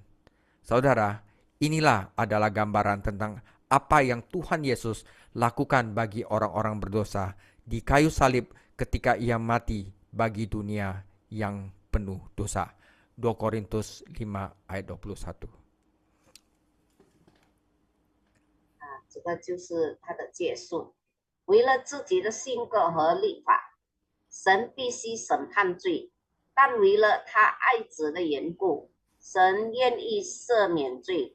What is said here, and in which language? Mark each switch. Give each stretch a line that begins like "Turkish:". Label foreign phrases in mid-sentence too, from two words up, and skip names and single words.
Indonesian: Saudara, inilah adalah gambaran tentang apa yang Tuhan Yesus lakukan bagi orang-orang berdosa di kayu salib ketika Ia mati bagi dunia yang penuh dosa. 2 Korintus 5 ayat 21.
Chinese: 这个就是他的结束。为了自己的性格和律法，神必须审判罪，但为了他爱子的缘故，神愿意赦免罪。